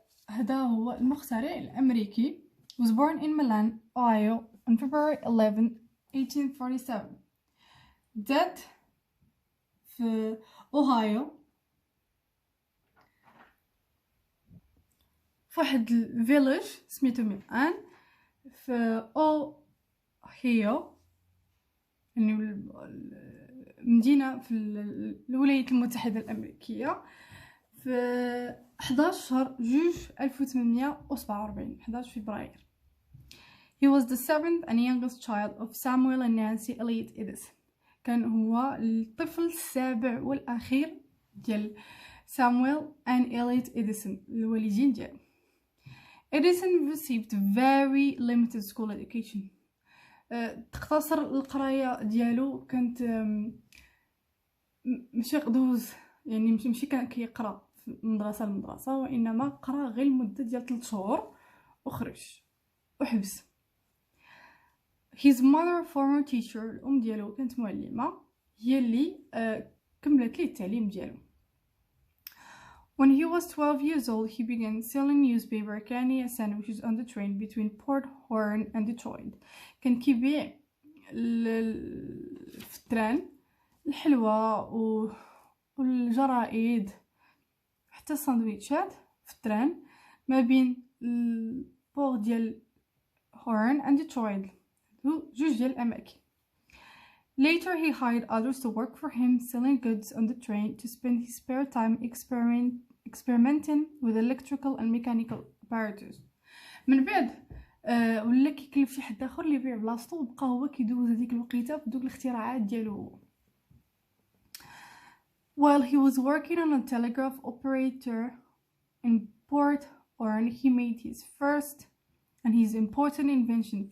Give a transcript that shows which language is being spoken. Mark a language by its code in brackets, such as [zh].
[ar] هذا هو المخترع الأمريكي. [en] Was born in Milan, Ohio on February 11, 1847. [ar] Died في أوهايو في واحد الفيلج سميتو ميلان في أوهايو، يعني مدينة في الولايات المتحدة الأمريكية، في 11 شهر جوج 1847 11 فبراير. [en] He was the 7th and youngest child of Samuel and Nancy Elliott Edison. [ar] كان هو الطفل السابع والأخير ديال سامويل and Elliott Edison، الوالدين ديالو. [en] Edison received very limited school education. [ar] تقتصر القراية ديالو كانت ماشي قدوز، يعني ماشي كان كيقرا من مدرسة لمدرسة، وإنما قرا غير لمدة ديال 3 شهور وخرج وحبس. [en] His mother, former teacher، [ar] الأم ديالو كانت معلمة، هي اللي كملت ليه التعليم ديالو. [en] When he was 12 years old, he began selling newspaper, candy and sandwiches on the train between Port Huron and Detroit. [ar] كان كيبيع في التران الحلوى والجرائد حتى الساندويتشات في التران ما بين البور ديال هورن and Detroit، جوج ديال الأماكن. [en] Later he hired others to work for him, selling goods on the train to spend his spare time experimenting with electrical and mechanical apparatus. [ar] من بعد ولا كيكلف شي حد اخر اللي يبيع بلاصتو، وبقى هو كيدوز هذيك الوقيته بدوك الاختراعات ديالو. [en] while he was working on a telegraph operator in Port Oran, he made his first and his important invention.